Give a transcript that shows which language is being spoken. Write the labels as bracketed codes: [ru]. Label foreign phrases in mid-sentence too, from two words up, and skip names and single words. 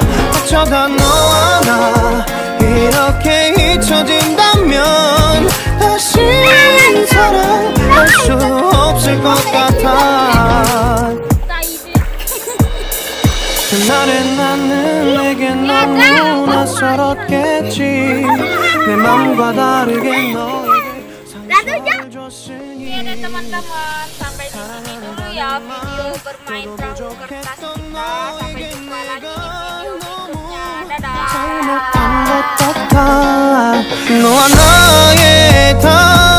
[ko] 어쩌다 너와 나 이렇게 잊혀진다면 다시 사랑할 수 없을 것 같아. 그날의 나는 내게 너무 낯설었겠지. 내 맘과 다르게 너에게 상처를 줬으니. [id] Oke deh teman-teman, sampai di sini dulu ya video bermain perahu kertas kita. Sampai jumpa lagi di video berikutnya. Dadah. [ko] 너와 나의